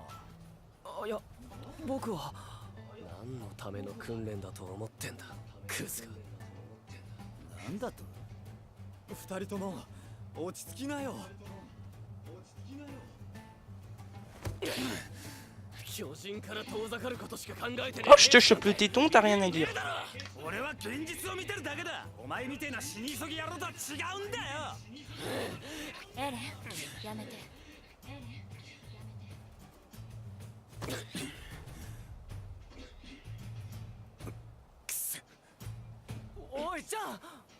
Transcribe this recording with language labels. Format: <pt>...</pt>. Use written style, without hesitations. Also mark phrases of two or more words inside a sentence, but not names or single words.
<ja>あ、いや僕は何のための訓練だと思ってんだクズが。なんだと。二人とも落ち着きなよ。巨人から遠ざかることしか考えてねえ。</ja> <fr>Oh, je te chope le téton, t'as rien à dire.</fr> <ja>俺は現実を見てるだけだ。お前みてえな死に急ぎ野郎とは違うんだよ。エレン、やめて。おいちゃん。</ja>